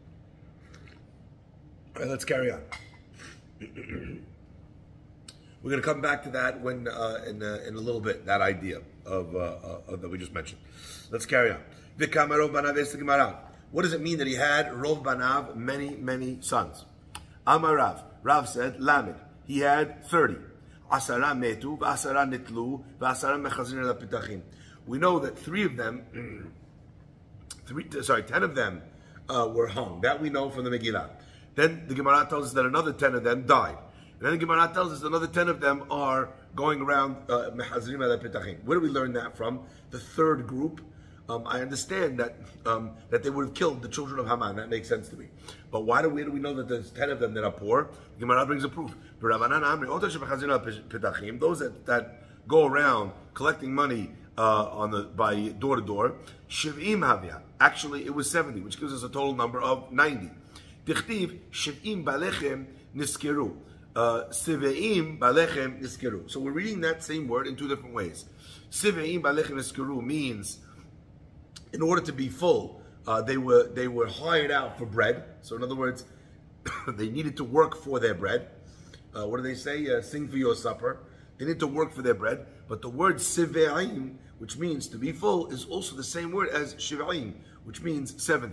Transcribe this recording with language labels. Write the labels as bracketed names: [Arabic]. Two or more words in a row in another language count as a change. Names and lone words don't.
[English] All right, let's carry on. We're going to come back to that when in a little bit, that idea of that we just mentioned. Let's carry on. What does it mean that he had [Hebrew] Rov Banav, [English] many sons? [Aramaic] Amar Rav. [English] Rav said, Lamed. He had 30. [Hebrew] Asara metu, v'asara nitlu, v'asara mechazrin el pitachim. [English] We know that 10 of them were hung. That we know from the Megillah. Then the Gemara tells us that another 10 of them died. And then the Gemara tells us another 10 of them are going around [Hebrew] mechazrin el pitachim. [English] Where do we learn that from? The third group. I understand that they would have killed the children of Haman. That makes sense to me. But where do we know that there's 10 of them that are poor? The Gemara brings a proof. Those that go around collecting money by door to door, [Aramaic] shiv'im havia. [English] Actually, it was 70, which gives us a total number of 90. [Hebrew] Tichtiv shiv'im balechem niskeru. Sive'im balechem niskeru. [English] So we're reading that same word in two different ways. [Hebrew] Sive'im balechem niskeru [English] means, in order to be full, they were hired out for bread. So in other words, they needed to work for their bread. What do they say? Sing for your supper. They need to work for their bread. But the word sive'im, which means to be full, is also the same word as shiv'im, which means 70.